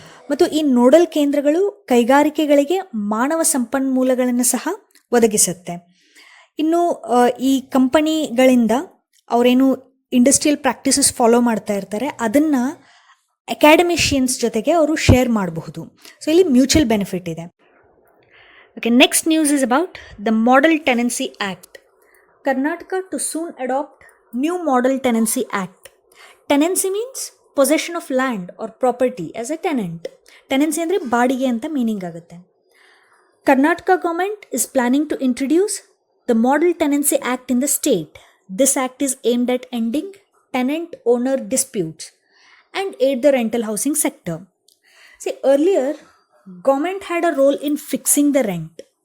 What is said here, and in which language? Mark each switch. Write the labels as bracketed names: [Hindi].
[Kannada] ಮತ್ತು ಈ ನೋಡಲ್ ಕೇಂದ್ರಗಳು ಕೈಗಾರಿಕೆಗಳಿಗೆ ಮಾನವ ಸಂಪನ್ಮೂಲಗಳನ್ನು ಸಹ ಒದಗಿಸುತ್ತೆ. ಇನ್ನು ಈ ಕಂಪನಿಗಳಿಂದ ಅವರೇನು ಇಂಡಸ್ಟ್ರಿಯಲ್ ಪ್ರಾಕ್ಟೀಸಸ್ ಫಾಲೋ ಮಾಡ್ತಾ ಇರ್ತಾರೆ, ಅದನ್ನು ಅಕಾಡೆಮಿಷಿಯನ್ಸ್ ಜೊತೆಗೆ ಅವರು ಶೇರ್ ಮಾಡಬಹುದು. ಸೊ ಇಲ್ಲಿ ಮ್ಯೂಚುವಲ್ ಬೆನಿಫಿಟ್ ಇದೆ. [English] Okay, next news is about the Model Tenancy Act. Karnataka to soon adopt new Model Tenancy Act. Tenancy means possession of land or property as a tenant. [Kannada] Tenancy ಅಂದರೆ ಬಾಡಿಗೆ ಅಂತ meaning ಆಗುತ್ತೆ. [English] Karnataka government is planning to introduce the Model Tenancy Act in the state. This act is aimed at ending tenant-owner disputes and aid the rental housing sector. See, earlier government had a role in fixing the rent.